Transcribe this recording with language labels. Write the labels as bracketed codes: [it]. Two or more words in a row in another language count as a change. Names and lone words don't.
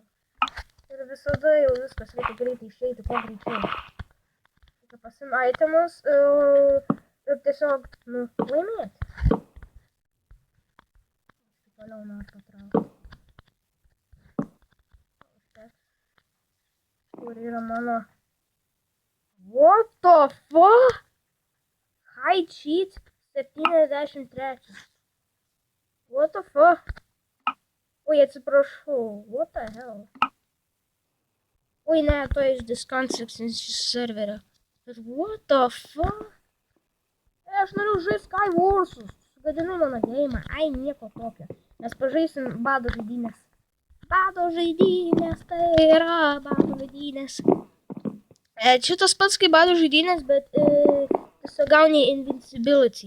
[lt] Ir visada jau viskas, reikia greitai išeiti, kuo greičiau. Reikia pasim itemus ir tiesiog, laimėti. Toliau noriu patraukti. Kur yra mano... [en] What the fuck? High cheat 73. What the fuck? [lt] Oi, atsiprašau. [en] What the hell? [lt] Oi, ne, to iš Disconstructs iš serverio. [en] Bet what the fuck? [lt] Aš noriu žaisti Skywarsus. Sugadinu mano geimą. Ai, nieko tokio. Mes pažaisim bado žaidynės. Bado žaidynės, tai yra bado žaidynės. Čia tas pats kaip bado žaidynės, bet tiesiog gauni invincibility.